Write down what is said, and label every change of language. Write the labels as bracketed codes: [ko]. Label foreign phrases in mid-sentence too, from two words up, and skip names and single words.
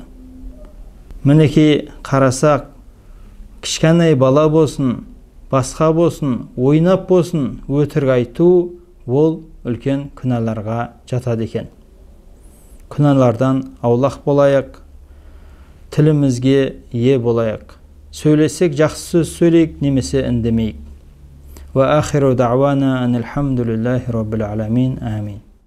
[kk] Мінекей қарасақ, кішкене бала болсын, басқа болсын, ойнап болсын, өтірік айту ол үлкен күнәларға жатады екен. Күнәлардан аулақ болайық, тілімізге ие болайық. Сөйлесек жақсы сөз сөйлейік, немесе үндемейік. [ar] وآخر دعوانا أن الحمد لله رب العالمين. آمين.